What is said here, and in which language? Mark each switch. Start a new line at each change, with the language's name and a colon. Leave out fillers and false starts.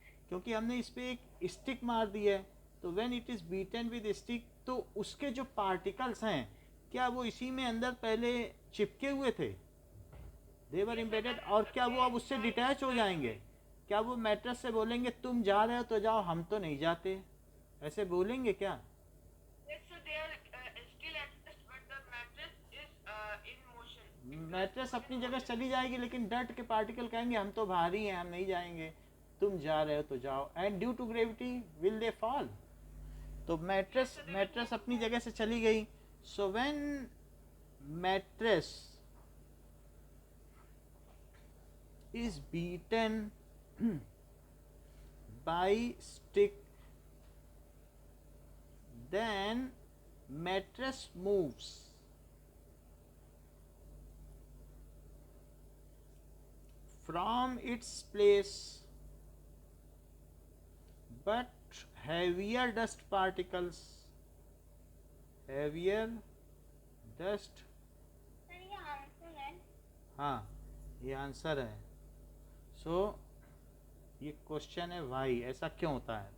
Hindi: क्योंकि हमने इस पे एक स्टिक मार दी है. तो
English: when it is beaten with stick,
Hindi: तो उसके जो पार्टिकल्स हैं क्या वो इसी में अंदर पहले चिपके हुए थे?
English: They were embedded.
Hindi: और क्या वो अब उससे डिटैच हो जाएंगे? क्या वो मैट्रेस से बोलेंगे तुम जा रहे हो तो जाओ, हम तो नहीं जाते? ऐसे बोलेंगे क्या?
English: Yes, sir, they are still at rest, but the mattress is in motion.
Hindi: Mattress अपनी जगह चली जाएगी, लेकिन डर्ट के पार्टिकल कहेंगे हम तो भारी हैं, हम नहीं जाएंगे, तुम जा रहे हो तो जाओ.
English: And due to gravity will they fall.
Hindi: तो मैट्रेस अपनी जगह से चली गई.
English: so when mattress is beaten by stick, then mattress moves from its place, but heavier dust particles, heavier dust,
Hindi: Sir, ये आंसर है. हाँ ये आंसर है. सो ये क्वेश्चन है वाई, ऐसा क्यों होता है?